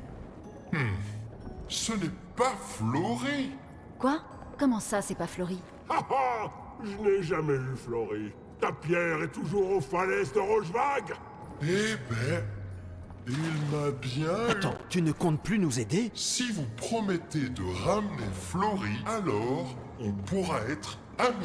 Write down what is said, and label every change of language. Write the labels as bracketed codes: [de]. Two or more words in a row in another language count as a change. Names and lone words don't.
[fr] Ce n'est pas Flory. Quoi? Comment ça, c'est pas Flory? Ha ha! Je n'ai jamais vu Flory. Ta pierre est toujours aux falaises de Rochevague. Eh ben, il m'a bien... Attends, tu ne comptes plus nous aider? Si vous promettez de ramener Flory, alors on pourra être amis.